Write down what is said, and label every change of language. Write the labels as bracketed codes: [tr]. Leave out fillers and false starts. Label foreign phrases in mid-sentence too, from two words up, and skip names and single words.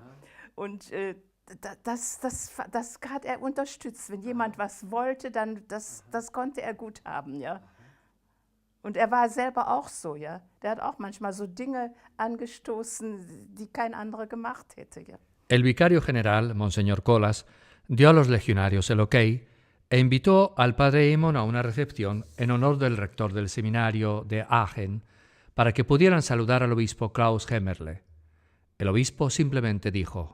[de] Und das hat er unterstützt. Wenn jemand was wollte, dann das konnte er gut haben. Ja. Und er war selber auch so. Ja. Der hat auch manchmal so Dinge angestoßen, die kein anderer gemacht hätte. Ja. [es] El vicario general, Monseñor Kollas, dio a los legionarios el ok e invitó al padre Eamon a una recepción en honor del rector del seminario de Aachen para que pudieran saludar al obispo Klaus Hemmerle. El obispo simplemente dijo: